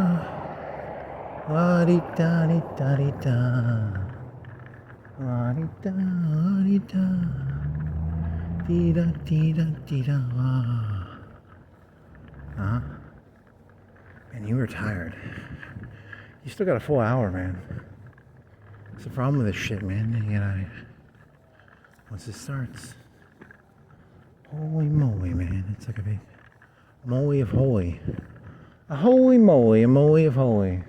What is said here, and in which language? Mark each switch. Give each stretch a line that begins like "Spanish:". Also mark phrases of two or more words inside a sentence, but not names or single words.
English: La-di-da-di-da-di-da. La-di-da, la-di-da. Dee-da-dee-da-dee-da. Huh? Man, you were tired. You still got a full hour, man. What's the problem with this shit, man? You gotta... Once it starts... Holy moly, man. It's like a big moly of holy. A holy moly, a moly of holy.